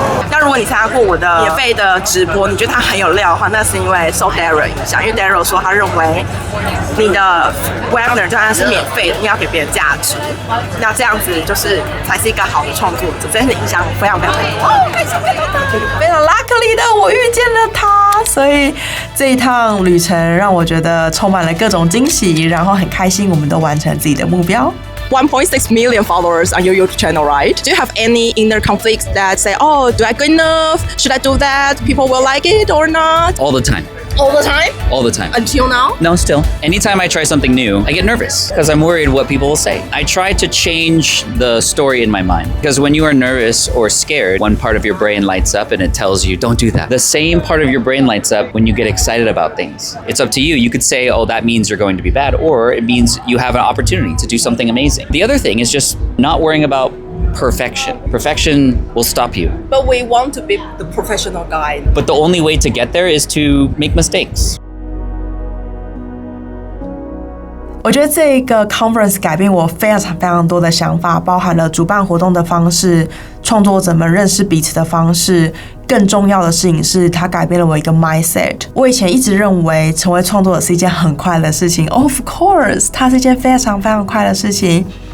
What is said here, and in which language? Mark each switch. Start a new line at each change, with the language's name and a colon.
Chinese: 那如果你参加过我的免费的直播，你觉得它很有料的话，那是因为受 Daryl 影响，因为 Daryl 说他认为你的 webinar 就算是免费的，你要给别人价值，那这样子就是才是一个好的创作者，真的影响非常非常多。非常 luckily 的我遇见了他，所以这一趟旅程让我觉得充满了各种惊喜，然后很开心，我们都完成自己的目标。
English: 1.6 million followers on your YouTube channel, right? Do you have any inner conflicts that say, oh, do I good enough? Should I do that? People will like it or not? All the time. All the time? All the time. Until now? No, still. Anytime I try something new, I get nervous because I'm worried what people will say. I try to change the story in my mind because when you are nervous or scared, one part of your brain lights up and it tells you, don't do that. The same part of your brain lights up when you get excited about things. It's up to you. You could say, oh, that means you're going to be bad, or it means you have an opportunity to do something amazing. The other thing is just not worrying about perfection. Perfection will stop you. But we want to be the professional guy. But the only way to get there is to make mistakes.
Chinese: 我觉得这个 conference 改变我非常非常多的想法，包含了主办活动的方式、创作者们认识彼此的方式。更重要的事情是，它改变了我一个 mindset。我以前一直认为成为创作者是一件很快乐的事情 ，
English: Of course，
Chinese: 它是一件非常非常快乐的事情。